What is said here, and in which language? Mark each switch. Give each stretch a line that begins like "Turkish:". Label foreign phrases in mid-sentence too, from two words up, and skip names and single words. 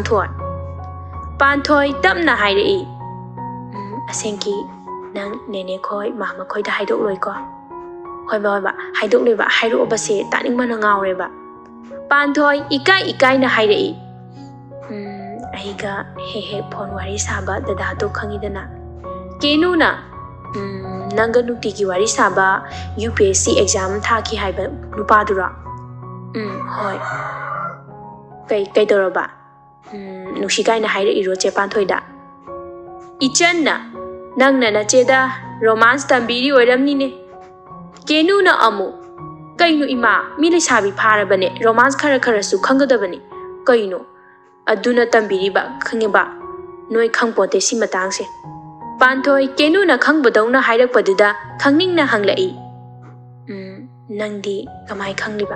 Manipuri: Panthoi tapna hairei asengki nang nene khoi mama khoi da haidok loi ko hoiba haidok leba hairu obase taning mana ngaureba Panthoi ikai na hairei aiga he phone wari saba dada to khangidana kenu na nanga nukti ki wari saba UPSC exam thaki haiba nupadura hoi kai doroba nusikai na haire iro che Panthoi da ichanna nangna na cheda romance tambiri oiramni ne kenu na amu kainu ima mile sabi pharabane romance khara su khangadabani kainu aduna tambiri ba khangeba noi khangpote si matangse Panthoi kenu na khangbadawna hairakpaduda khangning na hanglai nangdi kamai khangliba